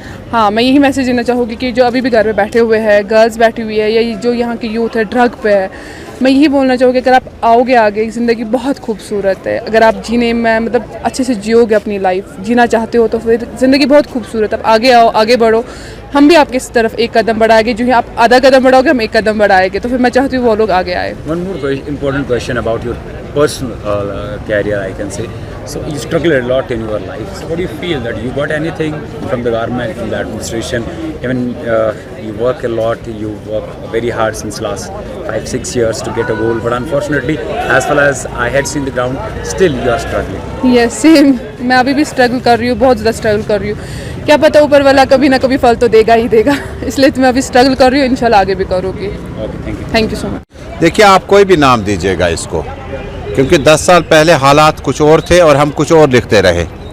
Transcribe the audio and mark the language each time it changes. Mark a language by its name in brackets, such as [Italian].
[Hindi] हाँ, मैं यही मैसेज देना चाहूँगी कि जो अभी भी घर में बैठे हुए हैं, गर्ल्स बैठी हुई है, या जो यहाँ की यूथ है ड्रग पे है, मैं यही बोलना चाहूँगी अगर आप आओगे आगे, ज़िंदगी बहुत खूबसूरत है। अगर आप जीने में मतलब अच्छे से जियोगे, अपनी लाइफ जीना चाहते हो, तो फिर ज़िंदगी बहुत खूबसूरत है। आप आगे आओ, आगे बढ़ो। हम भी आपके इस तरफ एक कदम बढ़ाएंगे, जो आप आधा कदम बढ़ाओगे, हम एक कदम बढ़ाएंगे। तो फिर मैं चाहती हूँ वो लोग आगे आए। [English] One more important question about your personal career, I can say. So you struggled a lot in your life. So what do you feel that you got anything from the government, from the administration? Even you work a lot, you work very hard since last 5-6 years to get a goal. But unfortunately, as far as I had seen the ground, still you are struggling. Yes, same. [Hindi] मैं अभी भी struggle कर रही हूँ, बहुत ज़्यादा struggle कर रही हूँ। क्या पता ऊपर वाला कभी ना कभी फल तो देगा ही देगा, इसलिए तो मैं अभी स्ट्रगल कर रही हूँ। इंशाल्लाह आगे भी करूँगी। [English] Okay, thank you so much. [Hindi] देखिए, आप कोई भी नाम दीजिएगा इसको, क्योंकि 10 साल पहले हालात कुछ और थे और हम कुछ और लिखते रहे।